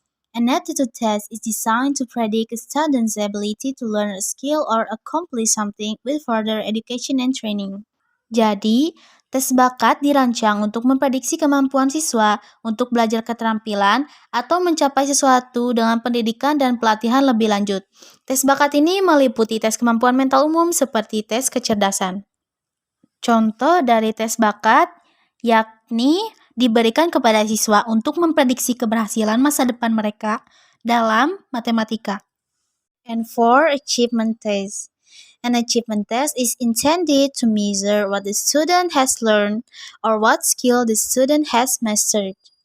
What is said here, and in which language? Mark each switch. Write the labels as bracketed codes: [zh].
[en] An aptitude test is designed to predict a student's ability to learn a skill or accomplish something with further education and training. [id] Jadi, tes bakat dirancang untuk memprediksi kemampuan siswa untuk belajar keterampilan atau mencapai sesuatu dengan pendidikan dan pelatihan lebih lanjut. Tes bakat ini meliputi tes kemampuan mental umum seperti tes kecerdasan. Contoh dari tes bakat yakni diberikan kepada siswa untuk memprediksi keberhasilan masa depan mereka dalam matematika. [en] And for achievement test. An achievement test is intended to measure what the student has learned or what skill the student has mastered.